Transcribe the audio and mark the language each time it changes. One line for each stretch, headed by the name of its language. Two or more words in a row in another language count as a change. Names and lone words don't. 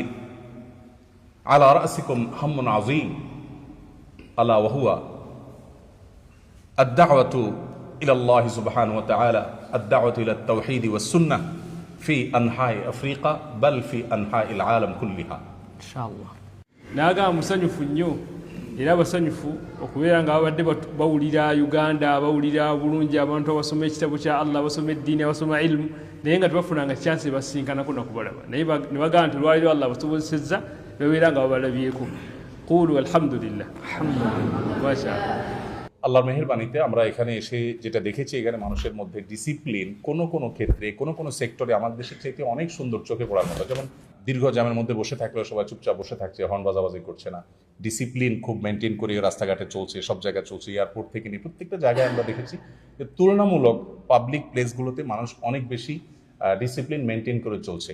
Arabic: على رأسكم هم عظيم ألا وهو الدعوة إلى الله سبحانه وتعالى، الدعوة إلى التوحيد والسنة في أنحاء أفريقيا بل في أنحاء العالم كلها إن شاء الله.
Ganda: naga musanyufu nnyo era basanyufu okubeera nga babadde bawulira Uganda, bawulira bulungi abantu abasoma ekitabo kya Allah, basoma eddiini, abasoma ilmu, naye nga tebafunanga chance basinkanako nakubalaba, naye ne bagamba nti lwaliro Allah basobozesezza babeera nga babalabyeko.
Arabic: قولوا الحمد لله، الحمد لله، ما شاء الله.
Bangla: আল্লাহর মেহেরবানিতে আমরা এখানে এসে যেটা দেখেছি, এখানে মানুষের মধ্যে ডিসিপ্লিন কোনো কোনো ক্ষেত্রে কোনো কোনো সেক্টরে আমাদের দেশের চাইতে অনেক সুন্দর চোখে পড়ার মতো। যেমন দীর্ঘ জ্যামের মধ্যে বসে থাকলেও সবাই চুপচাপ বসে থাকছে, হর্ন বাজাবাজি করছে না, ডিসিপ্লিন খুব মেনটেন করে রাস্তাঘাটে চলছে, সব জায়গায় চলছে, এয়ারপোর্ট থেকে নিয়ে প্রত্যেকটা জায়গায় আমরা দেখেছি যে তুলনামূলক
English: public places
Bangla: মানুষ অনেক বেশি
English: discipline maintain
Bangla: করে চলছে।